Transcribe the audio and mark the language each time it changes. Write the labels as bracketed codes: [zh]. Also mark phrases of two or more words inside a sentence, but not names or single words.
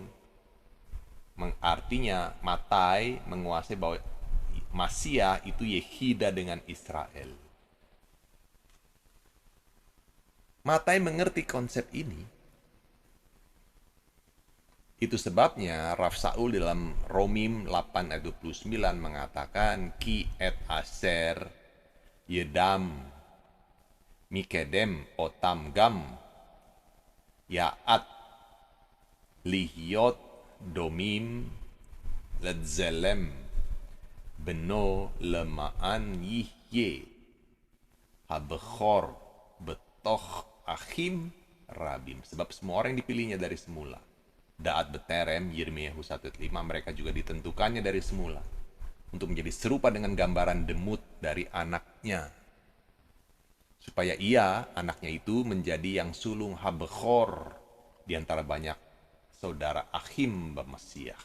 [id] Artinya Matai menguasai bahwa Masiyah itu Yehida dengan Israel. Matai mengerti konsep ini. Itu sebabnya Rav Saul dalam Romim 8 ayat 29 mengatakan, [he] כי את אשר ידעם מקדם אתם גם יעד להיות דמים לצלם בנו למען יהיה הבכור בתוך אחים רבים. [id] Sebab semua orang yang dipilihnya dari semula. [he] דעת בטרם, [id] Yirmiyahu 1:5, mereka juga ditentukannya dari semula. Untuk menjadi serupa dengan gambaran demut dari anaknya. Supaya ia, anaknya itu, menjadi yang sulung habkhor di antara banyak saudara [he] אחים במשיח.